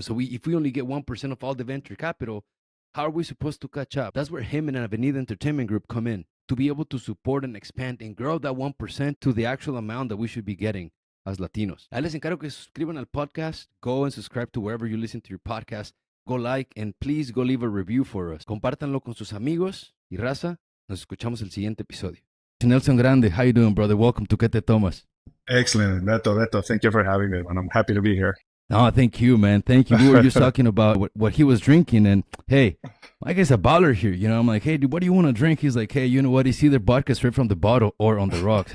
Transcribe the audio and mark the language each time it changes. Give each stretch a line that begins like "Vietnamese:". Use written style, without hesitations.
English: So if we only get 1% of all the venture capital, how are we supposed to catch up? That's where him and Avenida Entertainment Group come in, to be able to support and expand and grow that 1% to the actual amount that we should be getting as Latinos.
Spanish: Ahí les encargo que se suscriban al podcast.
English: Go and subscribe to wherever you listen to your podcast. Go like and please go leave a review for us.
Spanish: Compártanlo con sus amigos y raza. Nos escuchamos el siguiente episodio.
English: Nelson Grande, how you doing, brother? Welcome to ¿Qué te tomas? Excellent, Beto. Thank you for having me, and I'm happy to be here. No, thank you, man. Thank you. We were just talking about what he was drinking, and hey, my guy's a baller here. You know, I'm like, hey, dude, what do you want to drink? He's like, hey, you know what? It's either vodka straight from the bottle or on the rocks.